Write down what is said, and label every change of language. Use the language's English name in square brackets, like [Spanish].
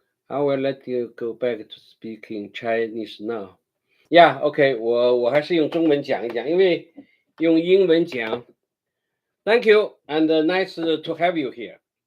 [English] I will let you go back to speaking Chinese now. Yeah, okay. [Chinese] 我还是用中文讲一讲，因为用英文讲。 [English] Thank you and nice to have you here.